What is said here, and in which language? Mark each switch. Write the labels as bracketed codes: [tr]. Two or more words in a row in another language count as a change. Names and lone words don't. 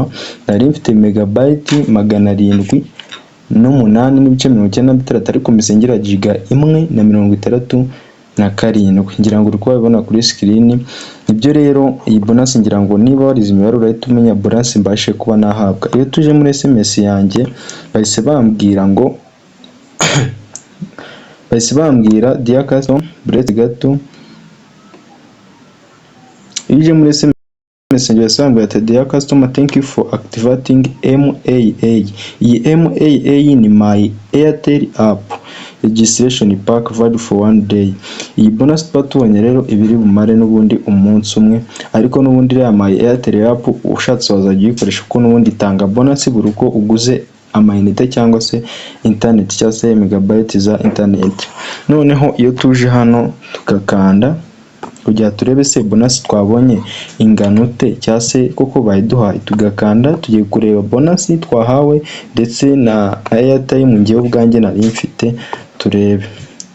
[rw] Nari mfite megabyte 708.97 ariko misengera giga 1.67. Ngira ngo uri kubibona kuri screen. Ibyo rero iyi bonus ngira ngo niba warize imibare urahita umenya bonus mbashe kuba nahabwa. Iyo tuje muri SMS yanjye bahise bambwira ngo [en] dear customer [rw] break gato. Iyo muri SMS yasanga ati [en] dear customer thank you for activating MAA. [rw] Iyi MAA ni [en] My Airtel app registration pack valid for 1 day. [rw] Iyi bonus twatubonye rero ibiri bumare n'ubundi umunsi umwe, ariko n'ubundi ya My Airtel app ushatse wazajya uyikoresha kuko n'ubundi itanga bonus buri uko uguze amayinite cyangwa se internet cyangwa se megabyte za internet. Noneho iyo tuje hano tukakanda kugira turebe se bonus twabonye ingano te cyangwa se koko bayiduhaye, tugakanda tugiye kureba bonus twahawe ndetse na Airtime ngiye ubwanjye nari mfite turebe.